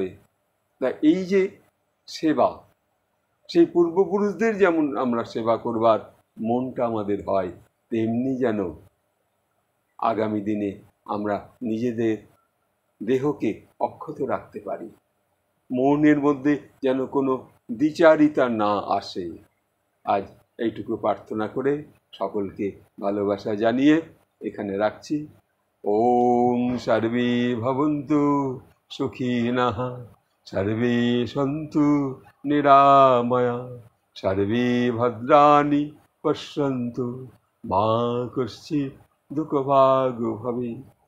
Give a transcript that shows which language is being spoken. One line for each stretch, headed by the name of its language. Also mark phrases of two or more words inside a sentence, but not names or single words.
Bangla: তা এই যে সেবা, সেই পূর্বপুরুষদের যেমন আমরা সেবা করবার মনটা আমাদের হয়, তেমনি যেন আগামী দিনে আমরা নিজেদের দেহকে অক্ষত রাখতে পারি, মনের মধ্যে যেন কোনো দ্বিচারিতা না আসে। আজ এইটুকু প্রার্থনা করে সকলকে ভালোবাসা জানিয়ে এখানে রাখছি।
Sanskrit: ওম সর্বে ভবন্তু সুখিনঃ সর্বে সন্তু নিরাময়া সর্বে ভদ্রাণি পশ্যন্তু মা কশ্চিৎ দুঃখভাগ্ ভবেৎ।